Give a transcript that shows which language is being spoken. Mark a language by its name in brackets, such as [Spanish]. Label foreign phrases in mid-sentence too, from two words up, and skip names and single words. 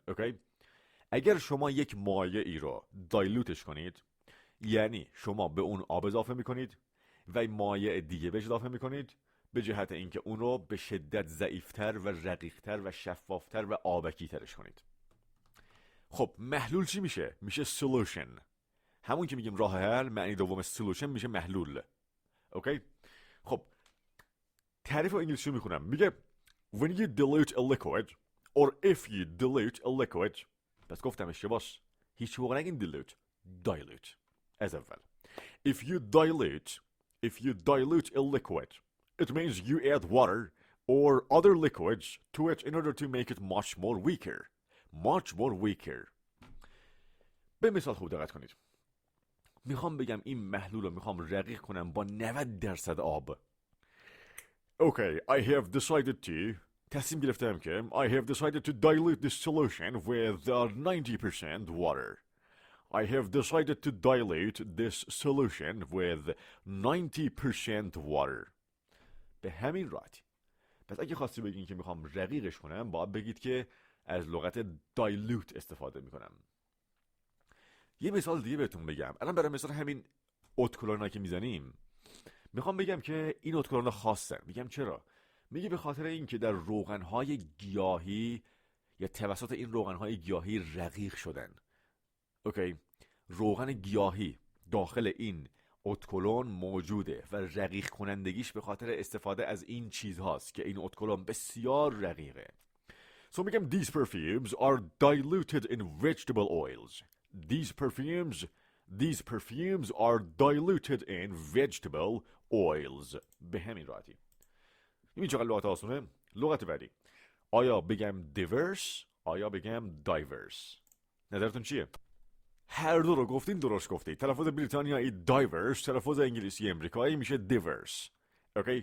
[Persian] اوکی، اگر شما یک مایعی رو dilutش کنید، یعنی شما به اون آب اضافه میکنید و مایع دیگه بهش اضافه میکنید به جهت اینکه اون رو به شدت ضعیفتر و رقیقتر و شفافتر و آبکی ترش کنید. خب محلول چی میشه؟ میشه solution. همون که میگیم راه حل، معنی دوم solution میشه محلول. اوکی؟ خب تعریف انگلیسی رو میخونم. [English] میگه when you dilute a liquid or if you dilute a liquid. [Persian] پس گفتم اشتباس، هیچ موقع نگین dilute، dilute از اول. [English] if you dilute a liquid, it means you add water or other liquids to it in order to make it much more weaker. [Persian] به مثال خوب دقت کنید. میخوام بگم این محلول رو میخوام رقیق کنم با 90% آب. [English] Okay, I have decided to [Persian] تصمیم گرفتم که [English] I have decided to dilute this solution with 90% water. I have decided to dilute this solution with 90% water. [Persian] به همین راحتی. پس اگه خواستی بگین که میخوام رقیقش کنم، باید بگید که از لغت dilute استفاده میکنم. یه مثال دیگه بهتون بگم. الان برای مثال همین اتکلونا که میزنیم، میخوام بگم که این اتکلونا خاصن. میگم چرا؟ میگه به خاطر اینکه در روغنهای گیاهی یا توسط این روغنهای گیاهی رقیق شدن. اوکی؟ روغن گیاهی داخل این اتکلون موجوده و رقیق کنندگیش به خاطر استفاده از این چیزهاست که این اتکلون بسیار رقیقه. [English] So میگم these perfumes are diluted in vegetable oils. These perfumes are diluted in vegetable oils. [Persian] به همین راحتی. این چقدر لغت آسونه؟ لغت بعدی. آیا بگم diverse؟ آیا بگم diverse؟ نظرتون چیه؟ هر دو رو گفتین، درست گفتید. تلفظ بریتانیایی diverse، تلفظ انگلیسی امریکایی میشه diverse. اوکی؟